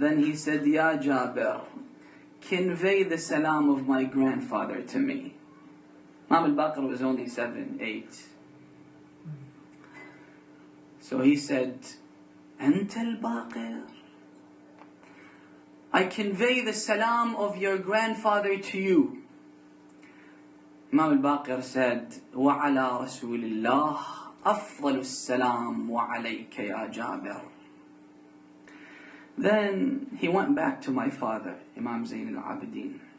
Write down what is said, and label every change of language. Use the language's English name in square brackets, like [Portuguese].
[English] Then he said, Ya Jabir, convey the salam of my grandfather to me. Imam al-Baqir was only 7, 8. So he said, Anta al-Baqir, I convey the salam of your grandfather to you. [Arabic] Imam al-Baqir said, وَعَلَى رَسُولِ اللَّهِ أَفْضَلُ السَّلَامُ وَعَلَيْكَ يَا جَابِرُ. [English] Then he went back to my father, Imam Zayn al-Abidin.